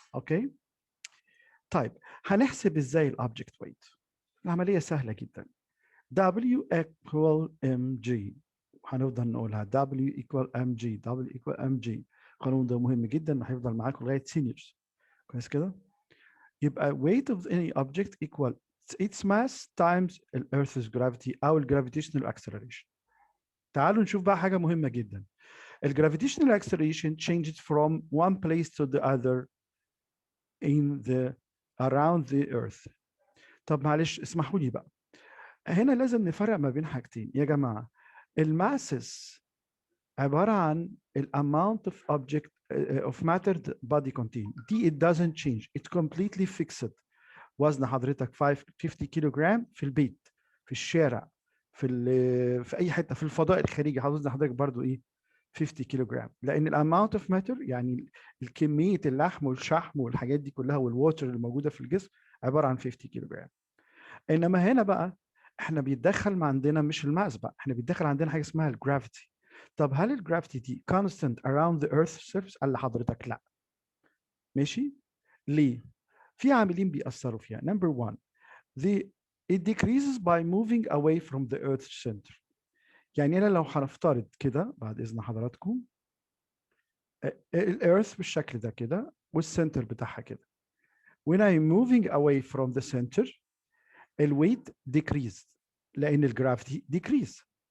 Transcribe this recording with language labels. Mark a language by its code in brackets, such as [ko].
[ar] اوكي؟ طيب هنحسب ازاي الاوبجكت ويت؟ العملية سهلة جدا. [en] W equal mg، [ar] هنفضل نقولها [en] W equal mg، W equal mg. [ar] القانون ده مهم جدا هيفضل معاكم لغاية سينيورز. كويس كده؟ يبقى [en] weight of any object equal its mass times the Earth's gravity أو gravitational acceleration. [ar] تعالوا نشوف بقى حاجة مهمة جدا. [en] gravitational acceleration changes from one place to the other around the Earth. [ar] طب معلش اسمحوا لي بقى. هنا لازم نفرق ما بين حاجتين يا جماعة. الماسس عبارة عن [en] amount of object of matter the body contain. [ar] دي [en] it doesn't change. It's completely fixed. [ar] وزن حضرتك 50 كيلو جرام في البيت، في الشارع، في أي حتة، في الفضاء الخارجي وزن حضرتك برضو إيه؟ 50 كيلو جرام. لأن [en] amount of matter [ar] يعني الكمية اللحم والشحم والحاجات دي كلها والووتر الموجودة في الجسم عبارة عن 50 كيلو جرام. إنما هنا بقى احنا بيتدخل عندنا مش الماس بقى، احنا بيتدخل عندنا حاجه اسمها الجرافيتي. طب هل الجرافيتي دي [en] constant around the earth surface؟ [ar] قال لحضرتك لا. ماشي؟ ليه؟ في عاملين بيأثروا فيها. [en] Number one, it decreases by moving away from the earth's center. [ar] يعني انا لو هنفترض كده بعد اذن حضراتكم الارث بالشكل ده كده والسنتر بتاعها كده. [en] when I'm moving away from the center [ar] الويت decreased لان الجرافيتي [en] decrease.